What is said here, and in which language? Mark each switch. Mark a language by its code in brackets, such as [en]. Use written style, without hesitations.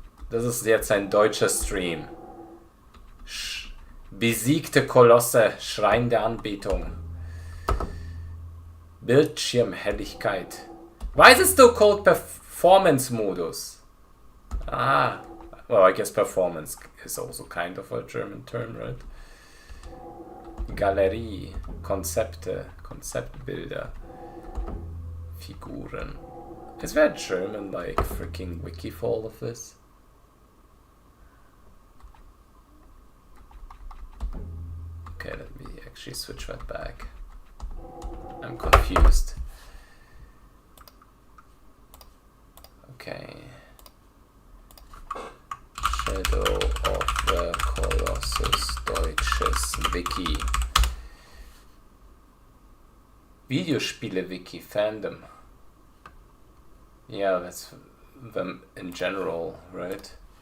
[de] Das ist jetzt ein deutscher Stream. Besiegte Kolosse, Schrein der Anbetung. Bildschirmhelligkeit. [en] Why is it still called performance modus? Ah, well, I guess performance is also kind of a German term, right? [de] Galerie, Konzepte, Konzeptbilder, Figuren. [en] Is there a German, like, freaking wiki for all of this? Okay, let me actually switch that back. I'm confused. Okay. [de] Shadow of the Colossus Deutsches Wiki. Videospiele Wiki fandom. [en] Yeah, that's them in general, right?